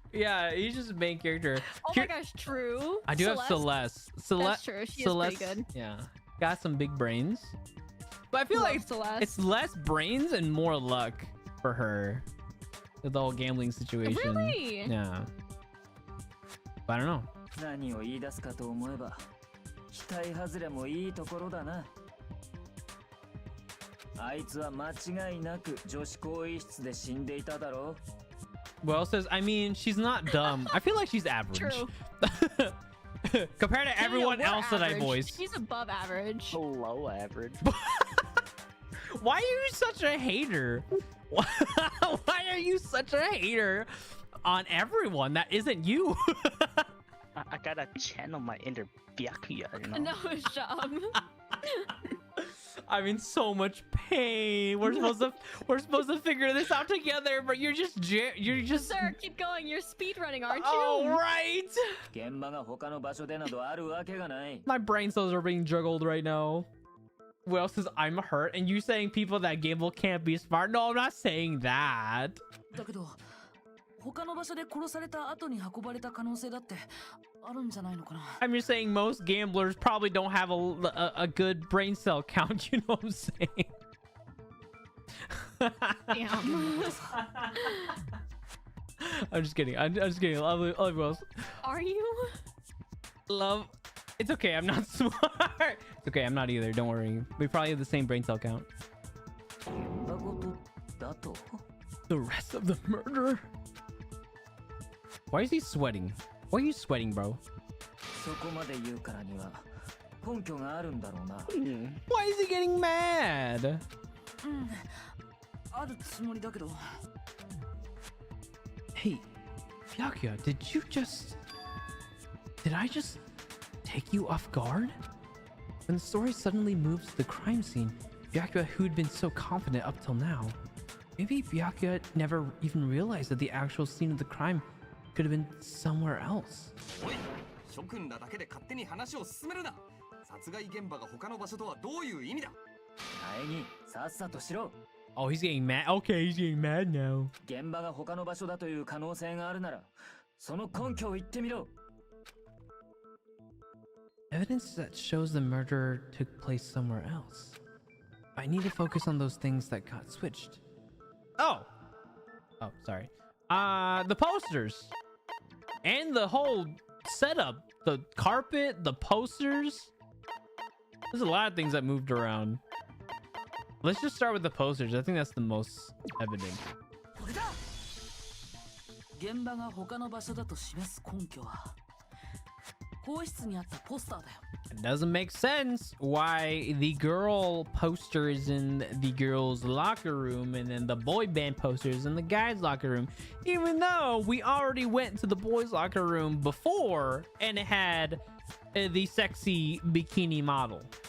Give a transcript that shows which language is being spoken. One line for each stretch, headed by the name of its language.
English: Yeah, he's just main character. Oh my gosh, true. I do have Celeste. That's true. She is pretty good. Yeah, got some big brains. But I feel like Celeste. it's less brains and more luck for her with the whole gambling situation. Really? Yeah. But I don't know.
Japanese: 何を言い出すかと思えば期待外れもいいところだな。あいつは間違いなく女子更衣室で死んでいただろう。
English: Well says, I mean, she's not dumb. I feel like she's average. True. Compared to everyone we're else that I average. voiced. She's above average. Below average. Why are you such a hater? Why are you such a hater on everyone that isn't you? I gotta channel my inner Byakuya, you know? No, shut up. I'm in so much pain. We're supposed to figure this out together, but you're just Sir, keep going. You're speed running, aren't you? Oh, right.
Japanese: 現場が他の場所でなどあるわけがない。
English: My brain cells are being juggled right now. Will says I'm hurt, and you saying people that gamble can't be smart? No, I'm not saying that.
Japanese: だけど他の場所で殺された後に運ばれた可能性だってあるんじゃないのかな。
English: I'm just saying most gamblers probably don't have a good brain cell count. You know what I'm saying? Damn. I'm just kidding. I'm just kidding. Love Will. Are you? Love. It's okay. I'm not smart. It's okay. I'm not either. Don't worry. We probably have the same brain cell count.
Japanese: 現場ごとだと
English: The rest of the murder. Why is he sweating? Why are you sweating, bro?
Japanese: そこまで言うからには根拠があるんだろうな。
English: Why is he getting mad?
Japanese: うんあるつもりだけど。
English: Hey, Byakuya, did I just take you off guard? When the story suddenly moves to the crime scene, Byakuya, who'd been so confident up till now, maybe Byakuya never even realized that the actual scene of the crime could have been somewhere else.
Japanese: おい、諸君らだけで勝手に話を進めるな。殺害現場が他の場所とはどういう意味だ。前にさっさとしろ。
English: Oh, he's getting mad. Okay, he's getting mad now.
Japanese: 現場が他の場所だという可能性があるなら、その根拠を言ってみろ。
English: Evidence that shows the murder took place somewhere else. I need to focus on those things that got switched. Oh, sorry. The posters and the whole setup, the carpet, the posters. There's a lot of things that moved around. Let's just start with the posters. I think that's the most evident.
Japanese: これだ。現場が他の場所だと示す根拠は更衣室にあったポスターだよ。
English: It doesn't make sense why the girl poster is in the girls' locker room and then the boy band poster is in the guys' locker room, even though we already went to the boys' locker room before and it had the sexy bikini model.